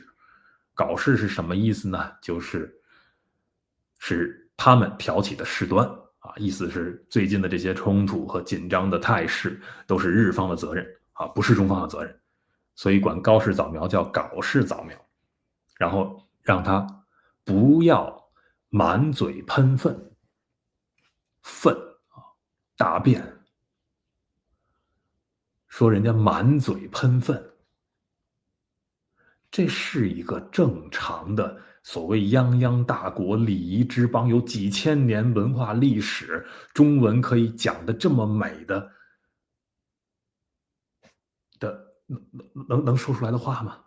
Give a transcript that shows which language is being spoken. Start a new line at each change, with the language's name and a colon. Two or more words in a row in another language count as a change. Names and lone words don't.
Chinese: 搞事是什麼意思呢？就是他們挑起的事端，意思是最近的這些衝突和緊張的態勢都是日方的責任，不是中方的責任，所以管高市早苗叫搞事早苗，然後讓他不要滿嘴噴糞，大便，說人家滿嘴噴糞，這是一個正常的所謂泱泱大國、禮儀之邦，有幾千年文化歷史，中文可以講得這麼美的能說出來的話嗎？